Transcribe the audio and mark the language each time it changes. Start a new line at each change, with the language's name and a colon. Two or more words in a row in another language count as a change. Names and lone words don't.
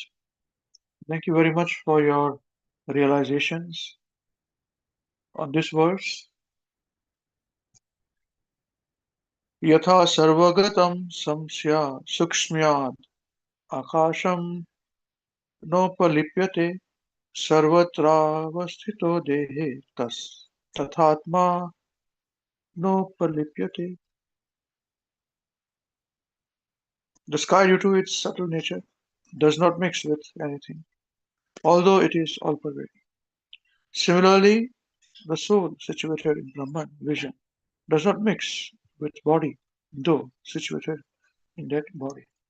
English: Thank you very much for your realizations on this verse.
Sanskrit: Yatha sarvagatam samsya sukshmyad akasham nopalipyate sarvatravasthito dehe tathatma nopalipyate.
English: The sky, due to its subtle nature, does not mix with anything, although it is all-pervading. Similarly, the soul situated in Brahman vision does not mix with body, though situated in that body.